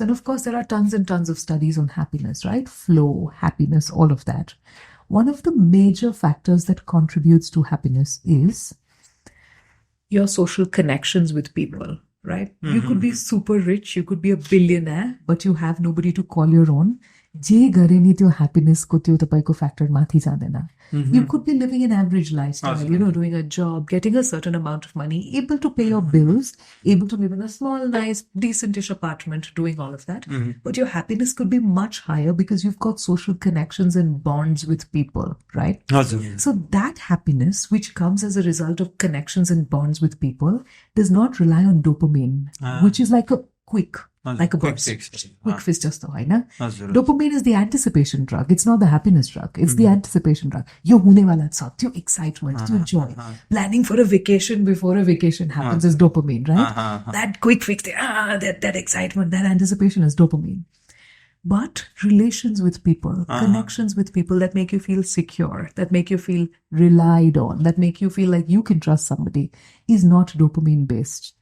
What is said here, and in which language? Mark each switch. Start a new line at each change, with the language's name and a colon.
English: And of course, there are tons and tons of studies on happiness, right? Flow, happiness, all of that. One of the major factors that contributes to happiness is your social connections with people, right? You could be super rich, you could be a billionaire, but you have nobody to call your own.
Nepali: जे गरे नि त्यो happiness को त्यो तपाईको factor माथि जाँदैन.
English: You could be living an average lifestyle, doing a job, getting a certain amount of money, able to pay your bills, able to live in a small, nice, decentish apartment, doing all of that. But your happiness could be much higher because you've got social connections and bonds with people, right? So that happiness, which comes as a result of connections and bonds with people, does not rely on dopamine, which is like a quick burst. Quick fix just
Nepali: होइन.
English: Dopamine is the anticipation drug. It's not the happiness drug. It's the anticipation drug.
Nepali: यो हुने वाला छ, त्यो excitement, त्यो joy.
English: Planning for a vacation before a vacation happens is dopamine, right? That quick fix, that excitement, that anticipation is dopamine. But relations with people, connections with people that make you feel secure, that make you feel relied on, that make you feel like you can trust somebody is not dopamine based.